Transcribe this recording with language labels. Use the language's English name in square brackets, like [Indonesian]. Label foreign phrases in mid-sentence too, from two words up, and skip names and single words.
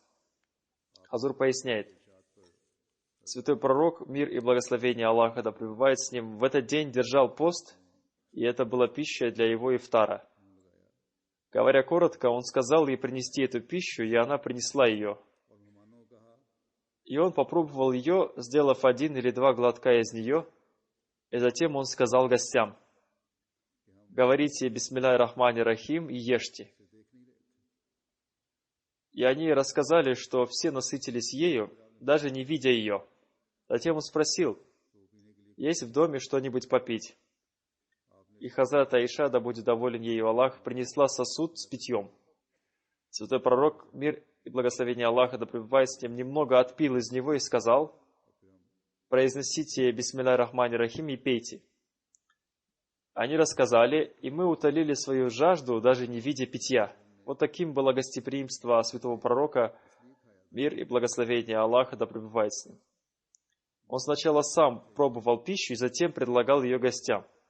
[Russian] Хазур поясняет: святой пророк, мир и благословение Аллаха да пребывает с ним, в этот день держал пост, и это была пища для его ифтара. Говоря коротко, он сказал ей принести эту пищу, и она принесла ее. И он попробовал ее, сделав 1 или 2 глотка из нее, и затем он сказал гостям: говорите [Arabic] «بسم الله الرحمن الرحيم» [Russian] и ешьте. И они рассказали, что все насытились ею, даже не видя ее. Затем он спросил: есть в доме что-нибудь попить? И Хазрат Аиша, да будет доволен ею Аллах, принесла сосуд с питьем. Святой пророк, мир и благословение Аллаха да пребывает с ним, немного отпил из него и сказал: произносите [Arabic] «بسم الله الرحمن الرحيم» [Russian] и пейте. Они рассказали, и мы утолили свою жажду, даже не видя питья. Вот таким было гостеприимство святого пророка, мир и благословение Аллаха да пребывает с ним. Он сначала сам пробовал пищу и затем предлагал ее гостям.